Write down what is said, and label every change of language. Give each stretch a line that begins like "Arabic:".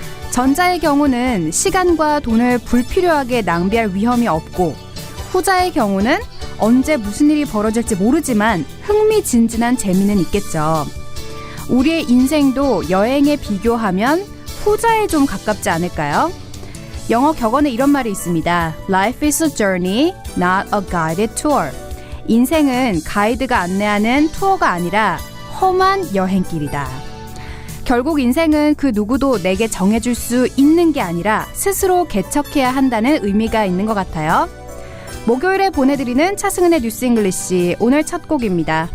Korean: 전자의 경우는 시간과 돈을 불필요하게 낭비할 위험이 없고, 후자의 경우는 언제 무슨 일이 벌어질지 모르지만 흥미진진한 재미는 있겠죠. 우리의 인생도 여행에 비교하면 후자에 좀 가깝지 않을까요? 영어 격언에 이런 말이 있습니다.
English: Life is a journey, not a guided tour.
Korean: 인생은 가이드가 안내하는 투어가 아니라 험한 여행길이다. 결국 인생은 그 누구도 내게 정해줄 수 있는 게 아니라 스스로 개척해야 한다는 의미가 있는 것 같아요. 목요일에 보내드리는 차승은의 뉴스 잉글리시, 오늘 첫 곡입니다.